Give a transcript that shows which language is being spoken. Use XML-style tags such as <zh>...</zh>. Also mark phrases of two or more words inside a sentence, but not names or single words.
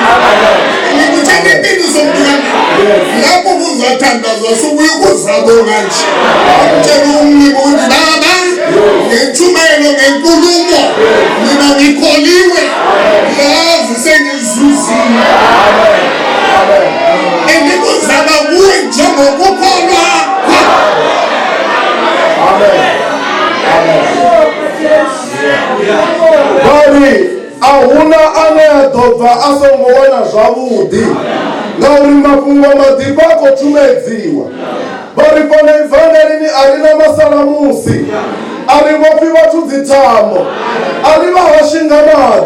<nd>Ngikutshela iqiniso mntwana lapho kuzathandazwa subuye kuzabonga nje utshela umniko ukuthi baba ngentshumayelo ngenkulumo mina ngikholiwe yazi sengizuzile endikuzaba kuwe njengokukholwa.</nd> <ve>But ahuna ane a ḓo bva a songo wana zwavhuḓi ngauri mafhungo maḓipfa a khou tshumedziwa. Vha ri fhano evangelini a ri na masalamusi, a ri vhofhi vhathu dzithambo, a ri vha hoshi nga maḓi.</ve>